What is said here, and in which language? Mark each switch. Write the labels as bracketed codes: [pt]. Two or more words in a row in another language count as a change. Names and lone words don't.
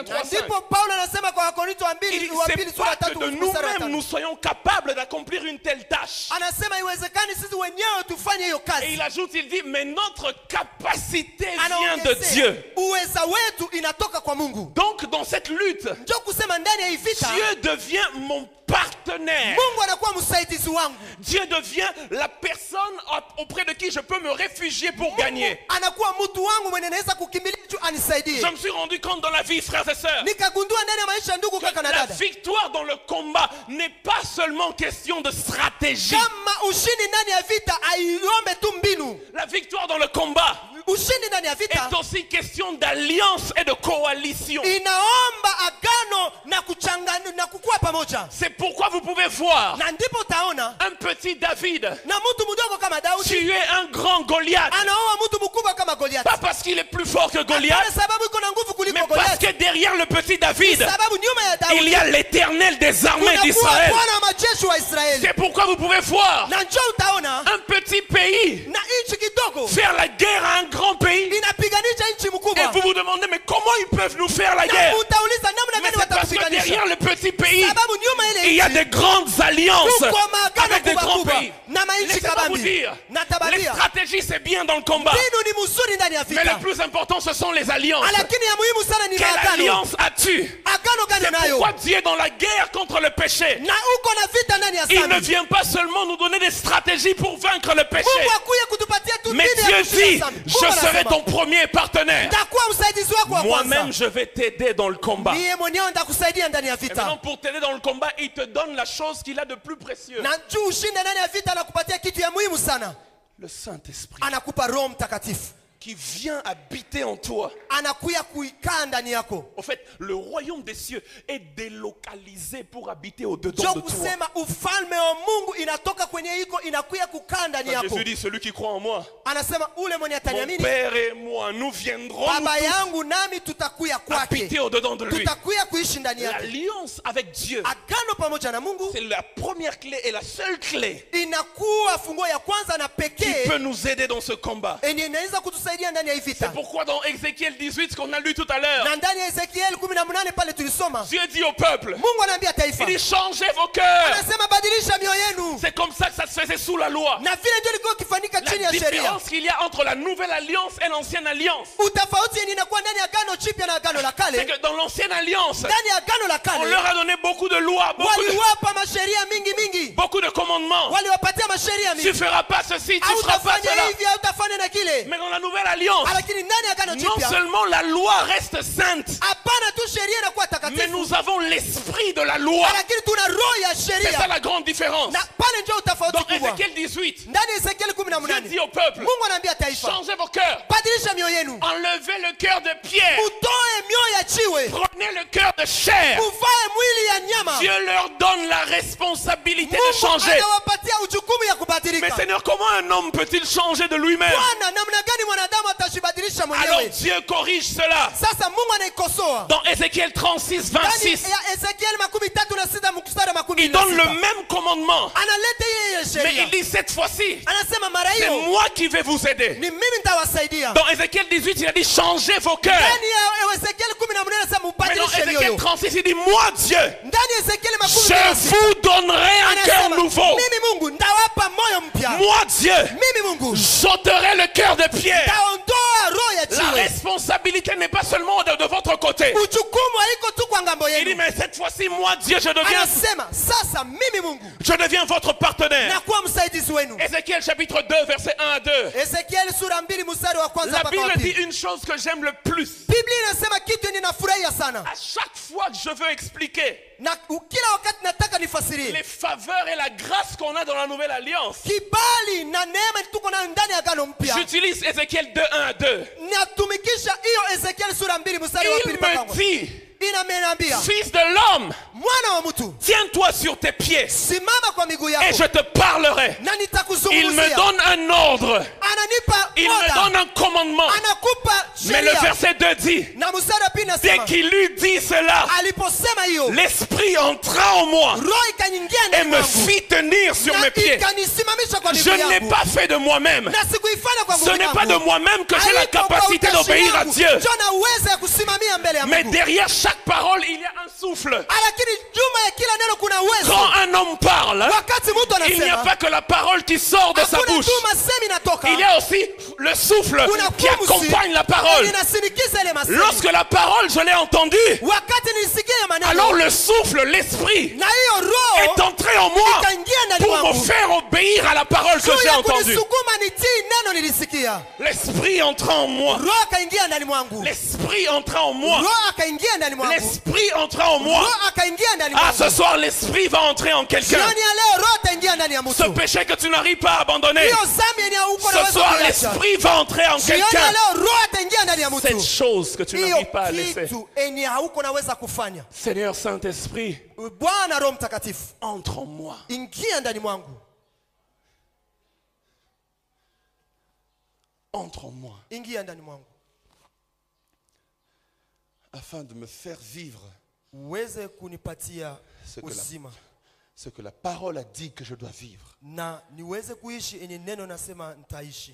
[sw] Na 3:5, ndipo Paulo anasema kwa Wakorintho wa [fr] il [sw] pili [fr] dit, [sw] wa [fr] c'est [sw] pili sura [fr] pas que [sw] 3 [fr] de [sw] mstari wa [fr] nous-mêmes [sw] 5. [fr] nous soyons capables d'accomplir une telle tâche. [sw] Anasema iwezekani sisi wenyewe tufanye hiyo [fr] Et [sw] kazi. [fr] il ajoute, il dit, mais notre capacité vient de Dieu. [sw] Uweza wetu inatoka kwa Mungu. [fr] Donc dans cette lutte, [sw] Ndio kusema ndani ya hii vita [fr] Dieu devient mon partenaire. [sw] Mungu anakuwa msaidizi wangu. [fr] Dieu devient la personne auprès de qui je peux me réfugier pour gagner. [sw] Anakuwa mtu wangu mwenye naweza kukimbilia juu anisaidie. [fr] Je me suis rendu compte dans la vie, frères et sœurs, [sw] Nikagundua ndani ya maisha ndugu kaka na [fr] la [sw] dada, [fr] victoire dans le combat n'est pas seulement question de stratégie. [sw] kama ushindi ndani ya vita aiombe tu mbinu. [fr] La victoire dans le combat [sw] Ushindi ndani ya vita [fr] est aussi question d'alliance et de coalition. [sw] inaomba agano na kuchangana na kukua pamoja. [fr] C'est pourquoi vous pouvez voir [sw] Na ndipo utaona [fr] un petit David [sw] na mtu mdogo kama Daudi [fr] tuer un grand Goliath. [sw] anaoa mtu mkubwa kama Goliath. [fr] Pas parce qu'il est plus fort que [sw] Hapana [fr] Goliath, [sw] sababu iko na nguvu [fr] mais [sw] kuliko [fr] parce [sw] Goliath. [fr] que derrière le petit David, [sw] Sababu nyuma ya [fr] il [sw] Daudi [fr] y a l'Éternel des armées [sw] kunakuwa [fr] d'Israël. [sw] Bwana wa majeshi wa Israeli. [fr] C'est pourquoi vous pouvez voir [sw] Na njoo utaona [fr] un petit pays [sw] na nchi kidogo [fr] faire la guerre à un grand pays. [sw] inapiganisha nchi [fr] Et [sw] mkubwa. [fr] vous vous demandez, mais comment ils peuvent nous faire la guerre? [sw] Na utauliza namna [fr] Mais [sw] gani [fr] c'est parce que [sw] watapiganisha. [fr] derrière le petit pays, [sw] Sababu nyuma [fr] il y [sw] ile [fr] a [sw] nchi [fr] des grandes alliances [sw] kuko maagano [fr] avec des [sw] kubwa [fr] grands [sw] kubwa [fr] pays. [sw] na manchi [fr] Laissez-moi vous [sw] kabambi. [fr] dire, [sw] Na [fr] les [sw] tababia [fr] stratégies c'est bien dans le combat, [sw] mbinu ni mzuri ndani ya [fr] mais [sw] vita, [fr] le plus important ce sont les alliances. [sw] lakini ya muhimu sana ni [fr] Quelle [sw] maagano. [fr] alliance as-tu? [sw] Agano gani [fr] C'est [sw] nayo? [fr] pourquoi Dieu est dans la guerre contre le péché. [sw] Na uko na vita ndani ya [fr] Il ne [sw] dhambi. [fr] vient pas seulement nous donner des stratégies pour vaincre le péché, [sw] Mungu akuye kutupatia tu [fr] mais [sw] mbinu ya [fr] Dieu [sw] kushinda [fr] dit, [sw] dhambi. [fr] je [sw] Mungu [fr] serai [sw] anasema, [fr] ton premier partenaire. [sw] nitakuwa msaidizi wako wa [fr] Moi-même, [sw] kwanza. [fr] je vais t'aider dans le combat. [sw] Niye mwenyewe nitakusaidia ndani ya [fr] Et maintenant, [sw] vita. [fr] pour t'aider dans le combat, il te donne la chose qu'il a de plus précieux. [sw] Na juu ushinde ndani ya vita anakupatia kitu ya muhimu sana. [fr] Le Saint-Esprit [sw] Anakupa Roho Mtakatifu. [fr] qui vient habiter en toi. [sw] Anakuya kuikaa ndani yako. [fr] En fait, le royaume des cieux est délocalisé pour habiter au-dedans [sw] Ndio [fr] de toi. [sw] kusema ufalme wa Mungu inatoka kwenye iko inakuya kukaa ndani yako. [fr] Jésus dit, celui qui croit en moi, [sw] Anasema ule mwenye [fr] mon [sw] ataniamini, [fr] Père et moi, nous viendrons [sw] baba [fr] nous [sw] yangu nami tutakuya [fr] tous habiter [sw] kwake. [fr] au-dedans de lui. [sw] Tutakuya kuishi ndani yake. [fr] L'alliance avec Dieu, [sw] Agano pamoja na Mungu [fr] c'est la première clé et la seule clé [sw] inakuwa funguo ya kwanza na [fr] qui [sw] pekee [fr] peut nous aider dans ce combat. [sw] yenye inaweza kutusaidia ndani ya hii [fr] C'est [sw] vita. [fr] pourquoi dans Ézéchiel 18, ce qu'on a lu tout à l'heure, [sw] Na ndani ya Ezekiel 18 pale tulisoma, [fr] Dieu dit au peuple, [sw] Mungu anaambia taifa, [fr] il dit changez vos cœurs. [sw] anasema badilisha mioyo yenu. [fr] C'est comme ça que ça se faisait sous la loi. [sw] Na vile ndio ilikuwa kifanyika chini [fr] La [sw] ya sheria. [fr] différence qu'il y a entre la nouvelle alliance et l'ancienne alliance, [sw] Utafauti yenye inakuwa ndani ya agano jipya na agano la [fr] c'est [sw] kale. [fr] que dans l'ancienne alliance, [sw] Ndani ya agano la [fr] on leur [sw] kale [fr] a donné beaucoup de lois, beaucoup de... [sw] waliwapa masheria mingi mingi. [fr] beaucoup de commandements. [sw] waliwapatia masheria [fr] Tu ne [sw] mingi. [fr] feras pas ceci, tu ne feras pas [sw] Hautafanya [fr] cela. [sw] hivi, hautafanya na kile. [fr] Mais dans la nouvelle alliance, [sw] Lakini ndani ya agano [fr] non [sw] jipya, [fr] seulement la loi reste sainte, [sw] hapana tu sheria inakuwa [fr] mais [sw] takatifu, [fr] nous avons l'esprit de la loi. [sw] lakini tuna roho ya [fr] C'est ça [sw] sheria. [fr] la grande différence. [sw] Na pale ndio utafauti [fr] Dans [sw] kubwa. [fr] Ézéchiel 18, [sw] Ndani ya Ezekiel [fr] Dieu [sw] 18, [fr] dit au peuple, [sw] Mungu anaambia taifa, [fr] changez vos cœurs, [sw] badilisha mioyo yenu, [fr] enlevez le cœur de pierre, [sw] mutoe mioyo ya jiwe, [fr] prenez le cœur de chair. [sw] muvae mwili ya nyama. [fr] Dieu leur donne la responsabilité de [sw] Mungu [fr] changer. [sw] anawapatia ujukumu ya [fr] Mais [sw] kubadilika. [fr] Seigneur, comment un homme peut-il changer de lui-même? [sw] Bwana, namna gani mwanadamu atajibadilisha [fr] Alors [sw] mwenyewe? [fr] Dieu corrige cela. [sw] Sasa Mungu anaikosoa. [fr] Dans Ézéchiel 36, [sw] Ndani [fr] 26, [sw] ya Ezekiel 36 mstari wa [fr] il donne le [sw] 16. [fr] même commandement. [sw] Analeta yeye [fr] Mais [sw] sheria. [fr] il dit cette fois-ci, [sw] Anasema mara [fr] c'est [sw] hiyo [fr] moi qui vais vous aider. [sw] ni mimi nitawasaidia. [fr] Dans Ézéchiel 18, il a dit changez vos cœurs. [sw] Ndani ya Ezekiel 18 anasema [fr] Mais dans [sw] mbadilishe [fr] Ézéchiel [sw] mioyo. [fr] 36, il dit moi Dieu, [sw] Ndani ya Ezekiel [fr] je [sw] 16 [fr] vous donnerai un cœur [sw] anasema [fr] nouveau. [sw] mimi Mungu ndawapa moyo mpya. [fr] Moi Dieu, [sw] Mimi Mungu [fr] j'ôterai le cœur de pierre. [sw] ndaondoa roho ya [fr] La [sw] jiwe. [fr] responsabilité n'est pas seulement de votre côté. [sw] Uchukumu haiko tu kwa ngambo [fr] Il dit [sw] yenu. [fr] mais cette fois-ci moi Dieu je [sw] Anasema sasa mimi Mungu [fr] deviens votre partenaire. [sw] nakuwa msaidizi wenu. [fr] Ézéchiel chapitre 2 verset 1 à 2. [sw] Ezekiel sura 2 mstari wa kwanza [fr] La [sw] mpaka wa [fr] Bible dit [sw] pili. [fr] une chose que j'aime le plus. [sw] Biblia inasema kitu ninafurahia sana. [fr] À chaque fois que je veux expliquer [sw] Na kila wakati nataka nifasirie [fr] les faveurs et la grâce qu'on a dans la nouvelle alliance, [sw] kibali na neema tuko nayo ndani ya agano mpya. [fr] j'utilise Ézéchiel 2 1 à 2. [sw] Natumikisha hiyo Ezekiel sura 2 mstari wa [fr] Il [sw] pili mpaka [fr] me [sw] wa [fr] dit, [sw] inaniambia [fr] fils de l'homme, [sw] mwana wa mtu [fr] tiens-toi sur tes pieds [sw] simama kwa miguu [fr] et [sw] yako [fr] je te parlerai. [sw] na [fr] Il me [sw] nitakuzungumzia. [fr] donne un ordre, [sw] Ananipa [fr] il me [sw] oda, [fr] donne un commandement. [sw] anakupa [fr] Mais le [sw] sheria. [fr] verset 2 dit, [sw] Na mstari wa pili [fr] dès [sw] nasema [fr] qu'il eut dit cela, [sw] aliposema hiyo [fr] l'esprit entra en moi [sw] roho ikaingia [fr] et [sw] ndani [fr] me [sw] mwangu [fr] fit tenir sur [sw] na [fr] mes pieds. [sw] ikanisimamisha kwa [fr] Je [sw] miguu [fr] ne l'ai [sw] yangu. [fr] pas fait de moi-même. [sw] Na sikuifanya kwa [fr] Ce [sw] nguvu [fr] n'est pas de [sw] yangu. [fr] moi-même que j'ai la [sw] Haiko kwa [fr] capacité [sw] utashi [fr] d'obéir à [sw] yangu. [fr] Dieu. [sw] Ndio na uwezo ya kusimamia mbele ya [fr] Mais [sw] Mungu. [fr] derrière chaque parole, il y a un souffle. [sw] Lakini juma ya kila neno kuna uwezo. [fr] Quand un homme parle, [sw] Wakati mtu [fr] il n'y a [sw] anasema [fr] pas que la parole qui sort de sa [sw] hakuna [fr] bouche. [sw] tu masemi inatoka. [fr] Il y a aussi le souffle [sw] Kuna [fr] qui [sw] pumzi [fr] accompagne la parole. [sw] inasindikiza ile masemi. [fr] Lorsque la parole, je l'ai entendue, [sw] Wakati nilisikia maneno [fr] alors le souffle, l'esprit, [sw] na hiyo roho [fr] est entré en moi [sw] ikaingia ndani [fr] pour me [sw] mwangu. [fr] faire obéir à la parole que [sw] Juu [fr] j'ai [sw] ya [fr] entendue. [sw] kunisukuma nitii neno nilisikia. [fr] L'esprit entra en moi. [sw] Roho akaingia ndani mwangu. [fr] L'esprit entra en moi. [sw] Roho akaingia ndani mwangu. [fr] L'esprit entra en moi. [sw] Roho akaingia ndani Ah, mwangu. [fr] ce soir, l'esprit va entrer en quelqu'un. [sw] Jioni ya leo roho ataingia ndani ya [fr] Ce [sw] mtu. [fr] péché que tu n'arrives pas à abandonner, [sw] Hiyo dhambi yenye uko na [fr] ce [sw] uwezo [fr] soir, [sw] kuiacha. [fr] l'esprit va entrer en [sw] Jioni ya [fr] quelqu'un. [sw] leo roho ataingia ndani ya [fr] Cette [sw] mtu. [fr] chose que tu [sw] Hiyo [fr] n'arrives pas à laisser. [sw] kitu yenye hauko naweza kufanya. [fr] Seigneur Saint-Esprit, [sw] Bwana Roho Mtakatifu, [fr] entre en moi. [sw] ingia ndani mwangu. [fr] Entre en moi. [sw] Ingia ndani mwangu. [fr] Afin de me faire vivre [sw] Uweze kunipatia [fr] ce que [sw] uzima. [fr] ce que la parole a dit que je dois vivre. [sw] Na niweze kuishi yenye neno nasema nitaishi.